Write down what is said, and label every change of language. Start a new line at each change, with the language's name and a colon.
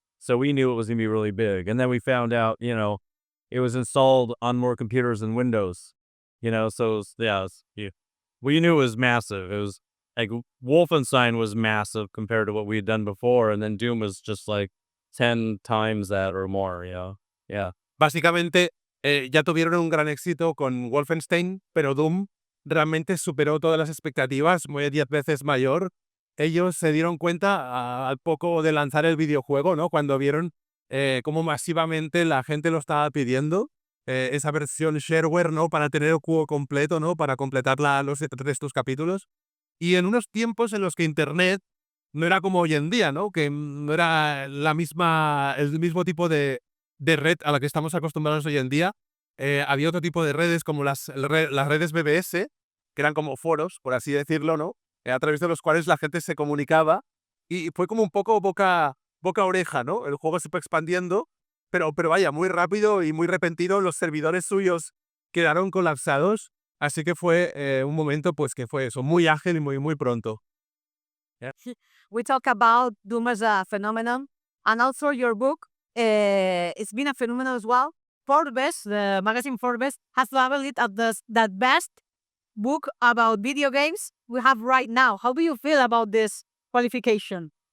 English: So we knew it was going to be really big. And then we found out, it was installed on more computers than Windows, so we knew it was massive. like Wolfenstein was massive compared to what we had done before, and then Doom was just like 10 times that or more, you know? Yeah.
Spanish: Básicamente, ya tuvieron un gran éxito con Wolfenstein, pero Doom realmente superó todas las expectativas, fue 10 veces mayor. Ellos se dieron cuenta al poco de lanzar el videojuego, ¿no? Cuando vieron cómo masivamente la gente lo estaba pidiendo, esa versión shareware, ¿no? Para tener el juego completo, ¿no? Para completar los estos capítulos. Y en unos tiempos en los que Internet no era como hoy en día, ¿no? Que no era el mismo tipo de red a la que estamos acostumbrados hoy en día. Había otro tipo de redes como las redes BBS, que eran como foros, por así decirlo, ¿no? A través de los cuales la gente se comunicaba y fue como un poco boca a oreja, ¿no? El juego se fue expandiendo, pero vaya, muy rápido y muy repentino, los servidores suyos quedaron colapsados, así que fue un momento pues que fue eso, muy ágil y muy pronto.
English: We talk about Doom as a phenomenon, and also your book, it's been a phenomenon as well. Forbes, the magazine Forbes, has labeled it as the best book about video games we have right now. How do you feel about this qualification?